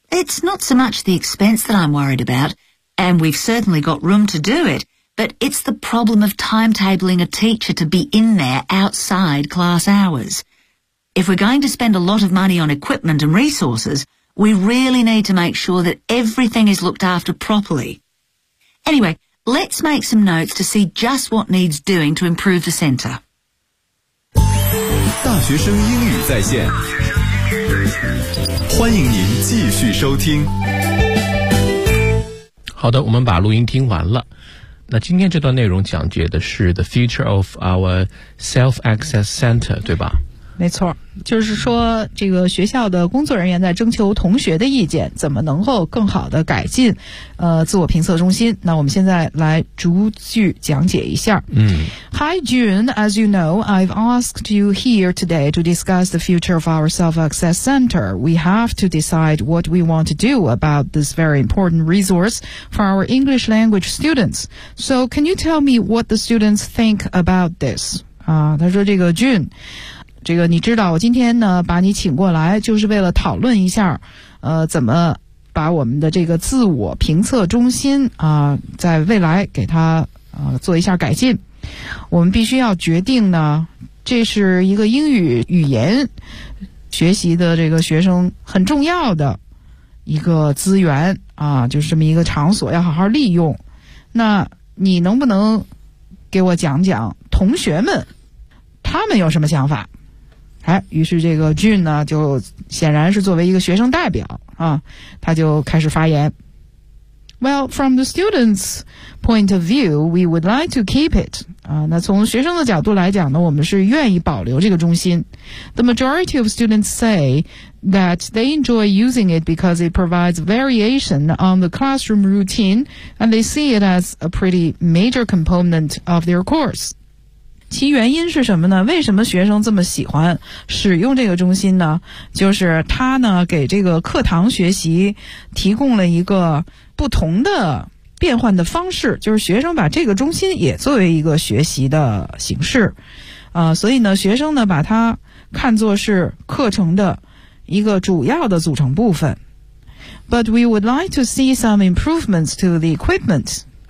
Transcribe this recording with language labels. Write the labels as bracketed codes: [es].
[en] It's not so much the expense that I'm worried about, and we've certainly got room to do it, but it's the problem of timetabling a teacher to be in there outside class hours. If we're going to spend a lot of money on equipment and resources... We really need to make sure that everything is looked after properly. Anyway, let's make some notes to see just what needs doing to improve the centre. [zh] 大学生英语在线，欢迎您继续收听。好的，我们把录音听完了。那今天这段内容讲解的是 [en] the future of our self-access center， [zh] 对吧？没错，就是说这个学校的工作人员在征求同学的意见，怎么能够更好的改进自我评测中心。那我们现在来逐句讲解一下。嗯。 [en] Hi June, as you know, I've asked you here today to discuss the future of our self-access center. We have to decide what we want to do about this very important resource for our English language students. So can you tell me what the students think about this? [zh] 他说这个 June,这个你知道我今天呢把你请过来就是为了讨论一下怎么把我们的这个自我评测中心在未来给它做一下改进。我们必须要决定呢，这是一个英语语言学习的这个学生很重要的一个资源就是这么一个场所要好好利用。那你能不能给我讲讲同学们他们有什么想法？于是这个 June 呢就显然是作为一个学生代表他就开始发言。 [en] Well, from the student's point of view, we would like to keep it. [zh] 那从学生的角度来讲呢，我们是愿意保留这个中心。 [en] The majority of students say that they enjoy using it because it provides variation on the classroom routine and they see it as a pretty major component of their course. [zh] 其原因是什么呢？为什么学生这么喜欢使用这个中心呢？就是它呢给这个课堂学习提供了一个不同的变换的方式，就是学生把这个中心也作为一个学习的形式，所以呢，学生呢把它看作是课程的一个主要的组成部分。 [en] But we would like to see some improvements to the equipment.